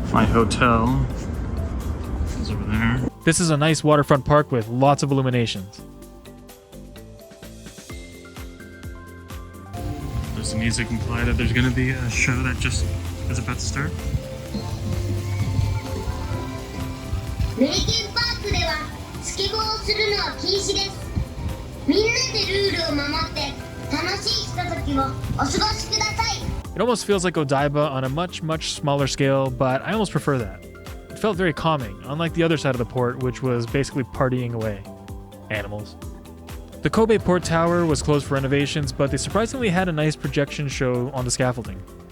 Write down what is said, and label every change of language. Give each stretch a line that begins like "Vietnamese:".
English: My hotel is over there. This is a nice waterfront park with lots of illuminations. Does the music imply that there's going to be a show that just is about to start?
Japanese: Meriken Park ではスケボーをするのは禁止です。みんなでルールを守って楽しいひとときをお過ごしください。
English: It almost feels like Odaiba on a much smaller scale, but I almost prefer that. It felt very calming, unlike the other side of the port, which was basically partying away. Animals. The Kobe Port Tower was closed for renovations, but they surprisingly had a nice projection show on the scaffolding.